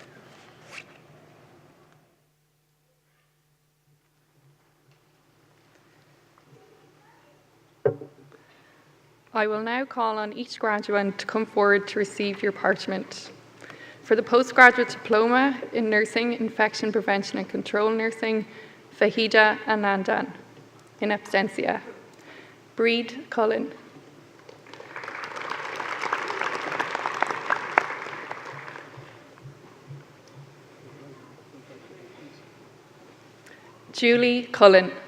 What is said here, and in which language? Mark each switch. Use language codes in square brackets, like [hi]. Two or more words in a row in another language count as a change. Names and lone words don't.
[en] I will now call on each graduate to come forward to receive your parchment. For the Postgraduate Diploma in Nursing, Infection Prevention and Control Nursing, Fahida Anandan, in absentia. Breed Cullen. Julie Cullen.